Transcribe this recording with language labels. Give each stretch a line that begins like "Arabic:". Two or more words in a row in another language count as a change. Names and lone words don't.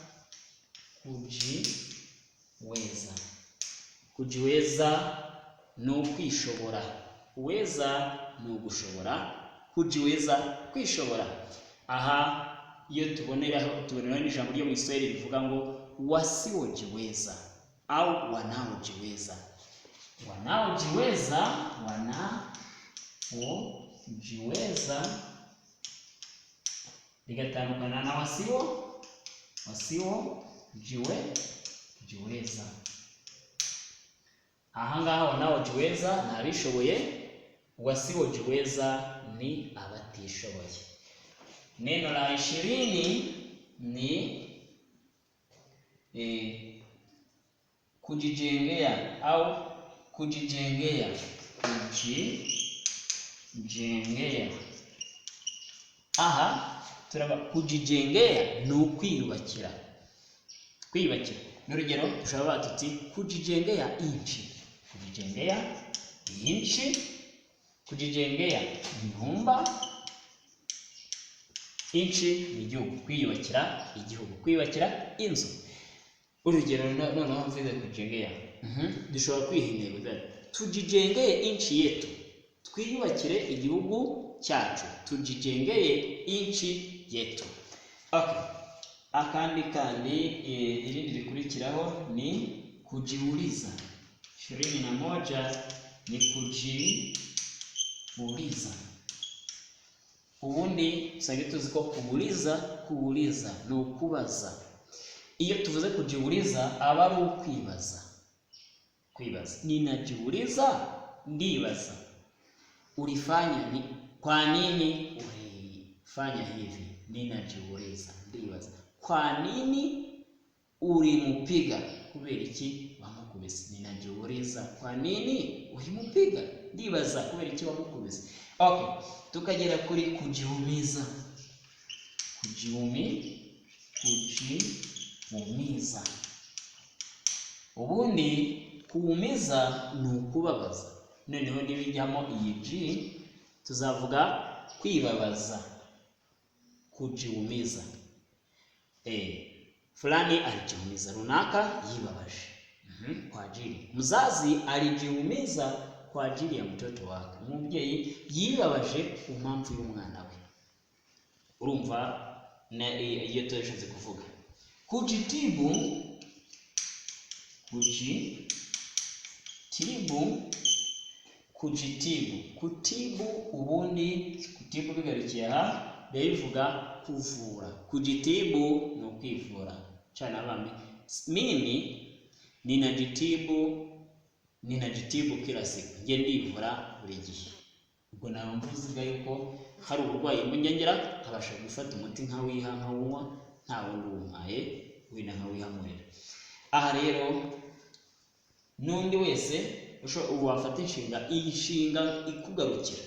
Swahili: Kujiweza.
Kinyarwanda: Kujiweza ni ukwishobora. Uweza ni ugushobora, kujiweza kwishobora. Aha iyo tubonera n'ijambo ryo mu Kiswahili rivuga ngo
Swahili: wasiojiweza au wanaojiweza.
Kinyarwanda: Wanaojiweza ligatandukana na wasiojiweza. Aha ngaha wanaojiweza ni abishoboye, wasiojiweza ni abatishoboye.
Swahili: Neno la 20 ni kujijengea au kujijengea. Kujijengea.
Kinyarwanda: Aha turaba kujijengea ni ukwiyubakira. Kwiyubakira. N'urugero dushobora tuti
Swahili: kujijengea inchi. Kujijengea inchi. Kujijengea nyumba.
Kinyarwanda: Inchi ni igihugu. Kwiyubakira igihugu. Kwiyubakira inzu. Urugero noneho mvuze kujijengea. Dushobora kwihindura
Swahili: tujijengeye inchi yetu.
Kinyarwanda: Twiyubakire igihugu cyacu.
Swahili: Tujijengeye inchi yetu.
English: Okay.
Kinyarwanda: Akandi irindi rikurikiraho ni kujiuliza.
Swahili: 21 ni kujiuliza.
Kinyarwanda: Ubundi usange tuzi ko kuuliza ni ukubaza. Iyo tuvuze kujiuliza aba ari ukwibaza. Kwibaza. Ninajiuliza, ndibaza.
Swahili: Ulifanya ni kwa nini ulifanya hivi? Ninajiuliza, ndibaza. Kwa nini ulimupiga?
Kinyarwanda: Kubera iki wamukubise?
Swahili: Ninajiuliza kwa nini ulimupiga?
Kinyarwanda: Ndibaza kubera iki wamukubise. Okay, tukagera kuri kujiumiza.
Swahili: Kujiumiza.
Kinyarwanda: Ubundi kuumiza ni ukubabaza. Noneho nibijyamo iyi G tuzavuga kwibabaza.
Swahili: Kujiumiza. Fulani alijiumiza,
Kinyarwanda: runaka yibabaje.
Swahili: kwa ajili. Mzazi alijiumiza kwa ajili ya mtoto wake.
Kinyarwanda: Umubyeyi yibabaje ku mpamvu y'umwana we. Urumva na iyo tuyashatse kuvuga. Kutibu ubundi kutibu bigarukiye aha bivuga kuvura. Kujitibu ni ukwivura. Cyane abami
Swahili: mimi ninajitibu kila siku.
Kinyarwanda: Nge ndivura buri gihe. Ubwo nawe mvuze yuko hari uburwayi munyengera nkabasha gufata umuti nkawiha nkawunywa nta wundi umpaye wina nkawihamurira. Aha rero nundi wese wafata inshinga ikugarukira.